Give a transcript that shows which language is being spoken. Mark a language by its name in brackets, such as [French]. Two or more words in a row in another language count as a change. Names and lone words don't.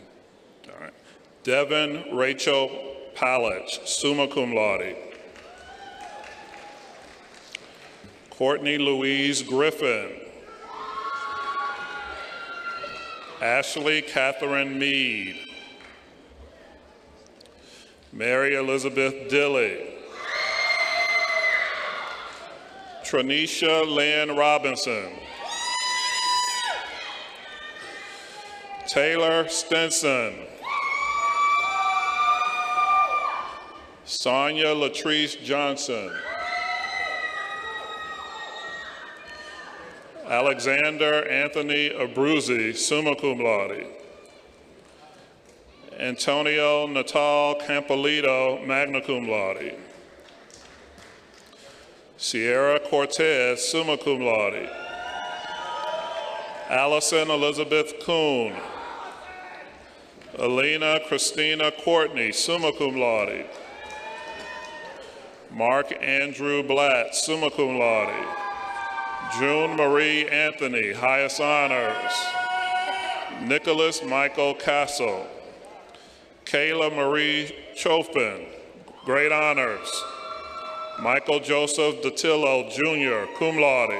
[English] All right. Devin Rachel Pallich, [Latin] summa cum laude. [English] Courtney Louise Griffin. Ashley Catherine Mead. Mary Elizabeth Dilley. Tranisha Lynn Robinson. Taylor Stinson. Sonia Latrice Johnson. Alexander Anthony Abruzzi, [Latin] summa cum laude. [English] Antonio Natal Campolito, [Latin] magna cum laude. [English] Sierra Cortez, [Latin] summa cum laude. [English] Allison Elizabeth Kuhn. Alina Christina Courtney, [Latin] summa cum laude. [English] Mark Andrew Blatt, [Latin] summa cum laude. [English] June Marie Anthony, highest honors. Nicholas Michael Castle. Kayla Marie Chofin, great honors. Michael Joseph Datillo, Jr., [Latin] cum laude.